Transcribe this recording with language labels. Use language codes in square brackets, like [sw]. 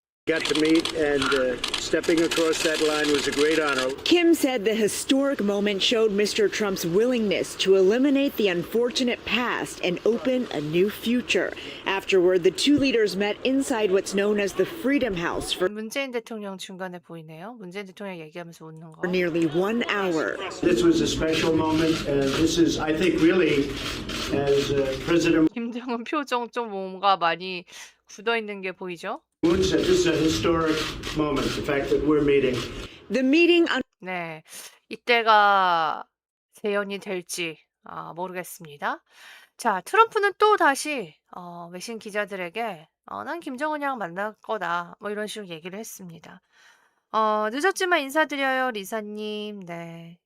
[en] to meet and stepping across that line was a great honor. Kim said the historic moment showed Mr. Trump's willingness to eliminate the unfortunate past and open a new future. Afterward, the two leaders met inside what's known as the Freedom House for [ko] 문재인 대통령 중간에 보이네요. 문재인 대통령 얘기하면서 웃는 거. [en] nearly 1 hour. This was a special moment, and this is, I think, really, as President [ko] 김정은 표정 좀 뭔가 많이 굳어 있는 게 보이죠? [en] Moon said, this is a historic moment, the fact that we're meeting. The meeting [ko] 네. 이때가 재연이 될지 모르겠습니다. 자, 트럼프는 또다시 외신 기자들에게 "난 김정은이랑 만날 거다." 뭐 이런 식으로 얘기를 했습니다. "늦었지만 인사드려요, 리사님." 네.